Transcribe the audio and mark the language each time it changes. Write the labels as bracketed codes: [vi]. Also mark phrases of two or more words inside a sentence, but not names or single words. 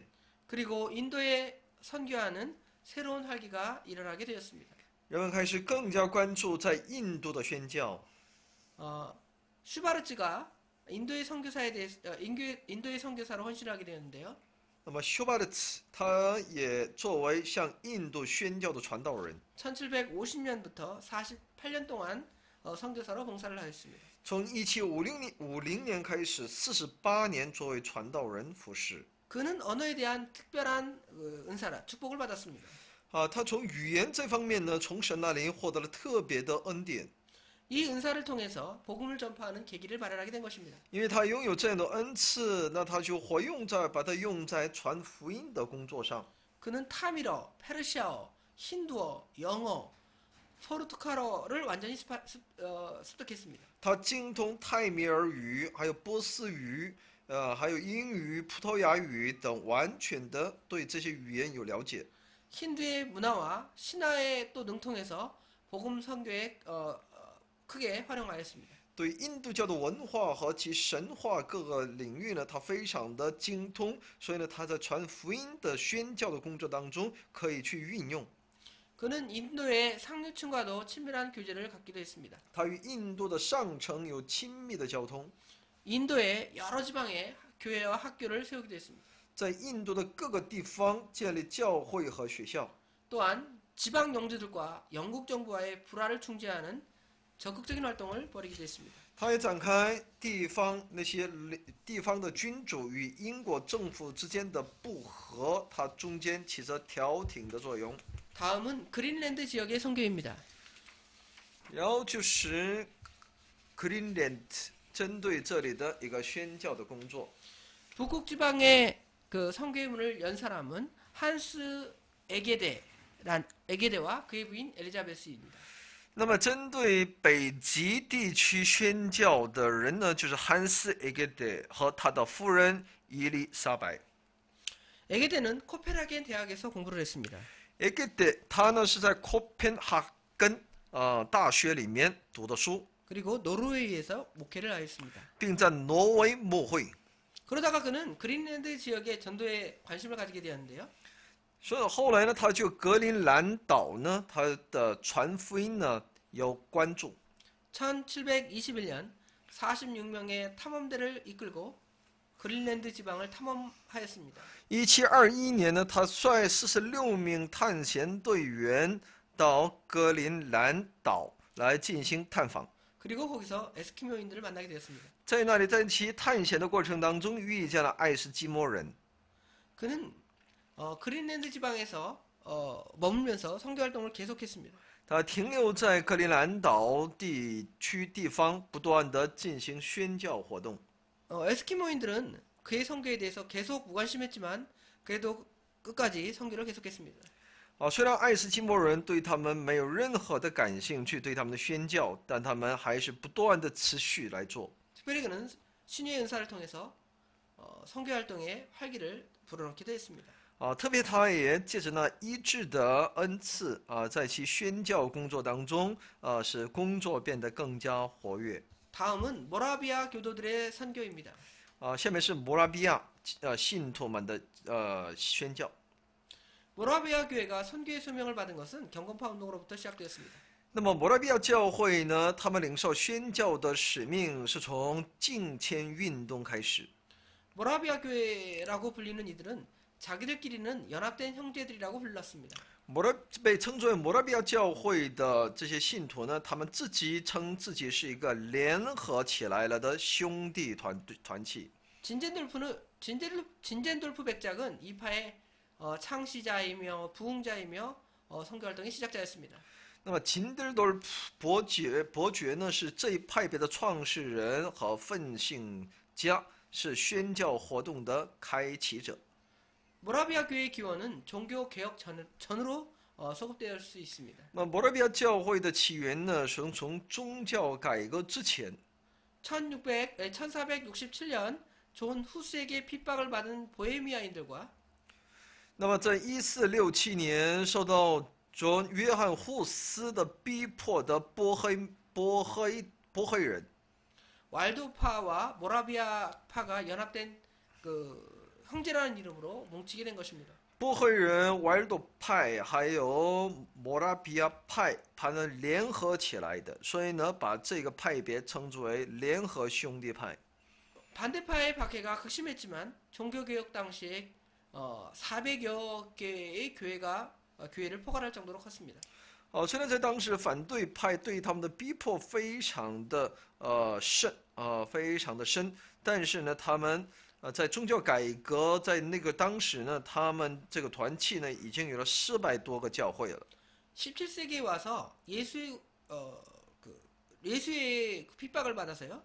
[ko] 그리고 인도에 선교하는 새로운 활기가 일어나게 되었습니다. [zh] 人们开始更加关注在印度的宣教。 [ko] 슈바르츠가 인도의 선교사에 대해 인도의 선교사로 헌신하게 되었는데요. [zh] 那么修巴的茨，他也作为向印度宣教的传道人， [ko] 1750년부터 48년 동안 선교사로 봉사를 하였습니다. [zh] 从1750年开始，48年作为传道人服侍。 [ko] 그는 언어에 대한 특별한 은사라 축복을 받았습니다. [zh] 他从语言这方面呢，从神那里获得了特别的恩典， [ko] 이 은사를 통해서 복음을 전파하는 계기를 마련하게 된 것입니다. [zh] 因为他拥有这样的恩赐，那他就把它用在传福音的工作上。 [ko] 그는 타밀어, 페르시아어, 힌두어, 영어, 포르투갈어를 완전히 습득했습니다. [zh] 他精通泰米尔语，还有波斯语，还有英语、葡萄牙语等，完全的对这些语言有了解。 [ko] 힌두의 문화와 신화에 또 능통해서 복음 선교에 크게 활용하였습니다. [zh] 对印度教的文化和其神话各个领域呢，他非常的精通，所以呢，他在传福音的宣教的工作当中可以去运用。 [ko] 그는 인도의 상류층과도 친밀한 교제를 갖기도 했습니다. [zh] 他与印度的上层有亲密的交通， [ko] 인도의 여러 지방에 교회와 학교를 세우기도 했습니다. [zh] 在印度的各个地方建立教会和学校。 [ko] 또한 지방 영주들과 영국 정부와의 불화를 중재하는 적극적인 활동을 벌이기도 했습니다. [zh] 他也展开那些地方的君主与英国政府之间的不和，他中间起着调停的作用。 [ko] 다음은 그린랜드 지역의 선교입니다. [zh] 然后就是 Greenland 针对这里的一个宣教的工作。 [ko] 북극 지방의 그 선교의 문을 연 사람은 한스 에게데와 그의 부인 엘리자베스입니다. [zh] 那么针对北极地区宣教的人呢，就是汉斯·埃格德和他的夫人伊丽莎白。 [ko] 에게데는 코펜하겐 대학에서 공부를 했습니다. 에게 때 [zh] 他呢是在코펜하겐大学里面读的书， [ko] 그리고 노르웨이에서 목회를 하였습니다. [zh] 并在挪威牧会。 [ko] 그러다가 그는 그린랜드 지역의 전도에 관심을 가지게 되었는데요. [zh] 所以后来呢，他就格陵兰岛呢，他的传福音呢有关注。 [ko] 1721년 46명의 탐험대를 이끌고 그린랜드 지방을 탐험하였습니다. [zh] 1721年呢，他率46名探险队员到格陵兰岛来进行探访。 [ko] 그리고 거기서 에스키모인들을 만나게 되었습니다. [zh] 在那里，在其探险的过程当中，遇见了爱斯基摩人。 [ko] 그는 그린랜드 지방에서 머물면서 선교 활동을 계속했습니다. [zh] 他停留在格陵兰岛地方，不断的进行宣教活动。 [ko] 에스키모인들은 그의 선교에 대해서 계속 무관심했지만 그래도 끝까지 선교를 계속했습니다. [zh] 虽然爱斯基摩人对他们没有任何的感兴趣，对他们的宣教，但他们还是不断的持续来做。 [ko] 특별히 그는 신유의 은사를 통해서 선교 활동에 활기를 불어넣기도 했습니다. [zh] 特别他也借着那医治的恩赐在其宣教工作当中使工作变得更加活跃。 [ko] 다음은 모라비아 교도들의 선교입니다. [zh] 下面是摩拉比亚信徒们的宣教。 [ko] 모라비아 교회가 선교의 소명을 받은 것은 경건파 운동으로부터 시작되었습니다. [zh] 那么摩拉比亚教会呢，他们领受宣教的使命是从敬谦运动开始。 [ko] 모라비아 교회라고 불리는 이들은 자기들끼리는 연합된 형제들이라고 불렀습니다. [zh] 被称作为摩拉比亚教会的这些信徒呢，他们自己称自己是一个联合起来了的兄弟团体。 [ko] 진젠돌프 백작은 이 파의 창시자이며 부흥자이며 선교 활동의 시작자였습니다. [zh] 那么秦德多伯爵呢，是这一派别的创始人和奋兴家，是宣教活动的开启者。 [ko] 모라비아 교회의 기원은 종교 개혁 전으로 소급될 수 있습니다. [zh] 那摩拉比亚教会的起源呢，是从宗教改革之前。 [ko] 1467년 존 후스에게 핍박을 받은 보헤미아인들과 [zh] 那么在1467年受到约翰霍斯的逼迫的波黑人， [ko] 왈도파와 모라비아파가 연합된 그 형제라는 이름으로 뭉치게 된 것입니다. [zh] 波黑人、瓦尔多派还有摩拉比亚派，他们联合起来的，所以呢，把这个派别称之为联合兄弟派。 [ko] 반대파의 박해가 극심했지만 종교개혁 당시에 400여 개의 교회를 포괄할 정도로 컸습니다. [zh] 虽然在当时反对派对他们的逼迫非常的深，但是呢，他们在宗教改革在那个当时呢，他们这个团契呢已经有了400多个教会了。 [ko] 17세기에 와서 예수의 핍박을 받아서요.